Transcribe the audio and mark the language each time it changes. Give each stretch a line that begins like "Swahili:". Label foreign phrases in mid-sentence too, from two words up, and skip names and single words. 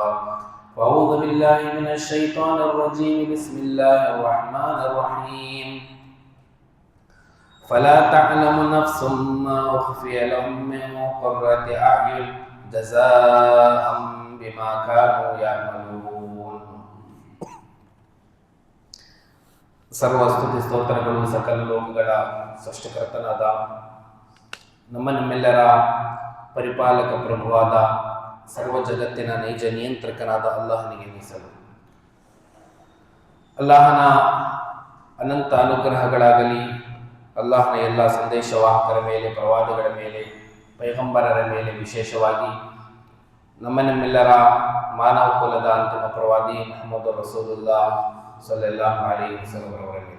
Arabic: فأعوذ بالله من الشيطان الرجيم. بسم الله الرحمن الرحيم. فلا تعلم نفس ما أخفي لهم من قرة أعين جزاء بما كانوا يعملون.
Kannada: ಸರ್ವಸ್ತುತಿ ಸ್ತೋತ್ರಗಳು ಸಕಲ ಲೋಕಗಳ ಸೃಷ್ಟಿಕರ್ತನಾದ ನಮ್ಮೆಲ್ಲರ ಪರಿಪಾಲಕ ಪ್ರಭುವಾದ ಸರ್ವ ಜಗತ್ತಿನ ನೈಜ ನಿಯಂತ್ರಕನಾದ ಅಲ್ಲಾಹನಿಗೆ ಮೀಸಲು. ಅಲ್ಲಾಹನ ಅನಂತ ಅನುಗ್ರಹಗಳಾಗಲಿ, ಅಲ್ಲಾಹನ ಎಲ್ಲ ಸಂದೇಶವಾಹಕರ ಮೇಲೆ, ಪ್ರವಾದಿಗಳ ಮೇಲೆ, ಪೈಗಂಬರರ ಮೇಲೆ, ವಿಶೇಷವಾಗಿ ನಮ್ಮೆಲ್ಲರ ಮಾನವ ಕುಲದ ಅಂತಿಮ ಪ್ರವಾದಿ ಮುಹಮ್ಮದ್
Arabic: رسول الله صلى الله عليه وسلم
Kannada: ಅವರ ಮೇಲೆ.